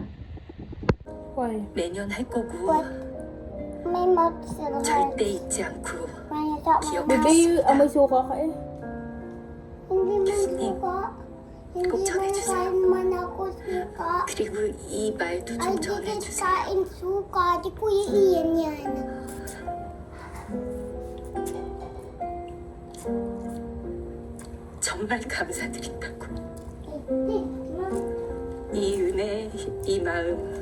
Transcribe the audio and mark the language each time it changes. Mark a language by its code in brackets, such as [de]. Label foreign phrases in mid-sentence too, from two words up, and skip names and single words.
[en] Why? [ko] 매년 할 거고 [tl] May mag-survive. [ko] 절대 잊지 않고 [tl] May sa Bebe, amoy suka ka eh. Hindi man [ko] 교수님, [tl] suka. Hindi [ko] 꼭 [tl] man [ko] 전해주세요. [tl] kain man ako suka. [ko] 그리고 이 말도 Ay, 좀 [tl] di [ko] 전해주세요. [tl] kain suka. Di ko iiyan yan. [ko] 정말 감사드린다고. Eh, 이 은혜, 이 마음